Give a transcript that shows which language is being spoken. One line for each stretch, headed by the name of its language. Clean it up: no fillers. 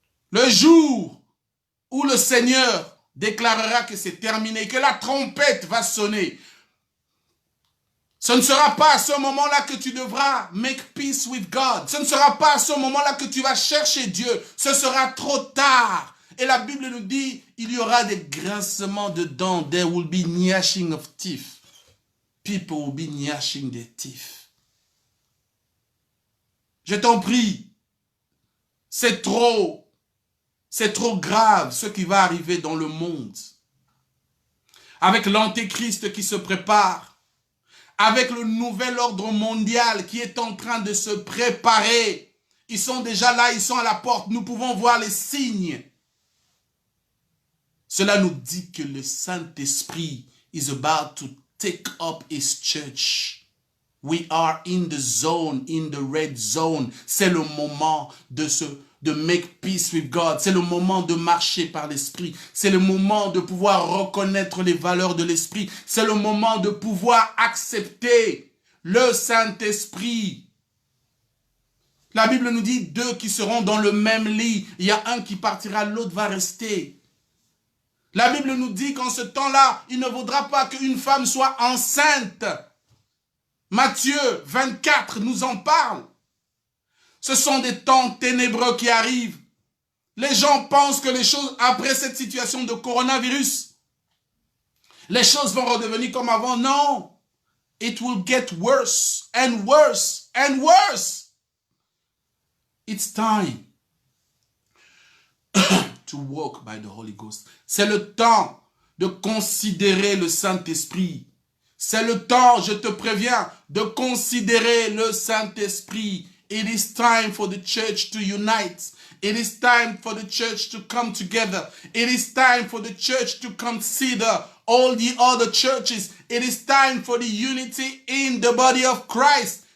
French: Le jour où le Seigneur déclarera que c'est terminé, que la trompette va sonner, ce ne sera pas à ce moment-là que tu devras
English: make peace with God.
French: Ce ne sera pas à ce moment-là que tu vas chercher Dieu. Ce sera trop tard. Et la Bible nous dit, il y aura des grincements de dents.
English: There will be gnashing of teeth. People will be gnashing their teeth.
French: Je t'en prie, c'est trop grave ce qui va arriver dans le monde. Avec l'antéchrist qui se prépare, avec le nouvel ordre mondial qui est en train de se préparer. Ils sont déjà là, ils sont à la porte, nous pouvons voir les signes. Cela nous dit que le Saint-Esprit
English: is about to take up his church. We are in the zone, in the red zone.
French: C'est le moment de
English: make peace with God.
French: C'est le moment de marcher par l'Esprit. C'est le moment de pouvoir reconnaître les valeurs de l'Esprit. C'est le moment de pouvoir accepter le Saint-Esprit. La Bible nous dit 2 qui seront dans le même lit. Il y a un qui partira, l'autre va rester. La Bible nous dit qu'en ce temps-là, il ne vaudra pas qu'une femme soit enceinte. Matthieu 24 nous en parle. Ce sont des temps ténébreux qui arrivent. Les gens pensent que les choses, après cette situation de coronavirus, les choses vont redevenir comme avant. Non.
English: It will get worse and worse and worse. It's time to walk by the Holy Ghost.
French: C'est le temps de considérer le Saint-Esprit. C'est le temps, je te préviens, de considérer le Saint-Esprit.
English: It is time for the church to unite. It is time for the church to come together. It is time for the church to consider all the other churches. It is time for the unity in the body of Christ.